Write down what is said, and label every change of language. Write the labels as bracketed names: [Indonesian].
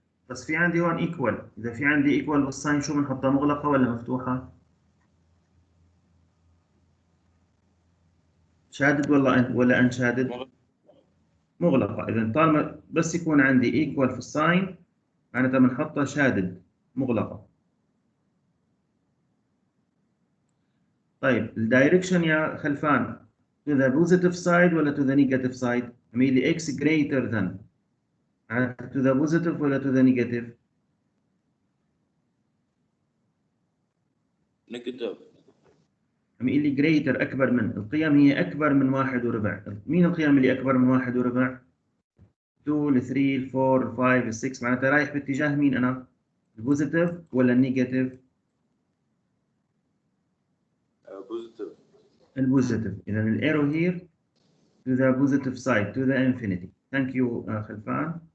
[Arabic] بس في عندي هون ايكوال، إذا في عندي ايكوال بالساين شو بنحطها؟ مغلقة ولا مفتوحة؟ شادد ولا انشادد؟ مغلقة. إذا طالما بس يكون عندي ايكوال في الساين معناتها بنحطها شادد مغلقة. طيب الدايركشن يا خلفان [English] to the positive side ولا to the negative side؟ أميل لي x greater than to the positive ولا to the negative؟ [Arabic] نيجاتيف. أميل لي greater أكبر من، القيم هي أكبر من 1 وربع. مين القيم اللي أكبر من 1 وربع؟ 2 ل 3 ل 4 ل 5 ل 6. معناتها رايح باتجاه مين أنا؟ البوزيتيف ولا النيجاتيف؟ بوزيتيف. البوزيتيف. إذا [English] الارrow here to the positive side to the infinity. Thank you خلفان.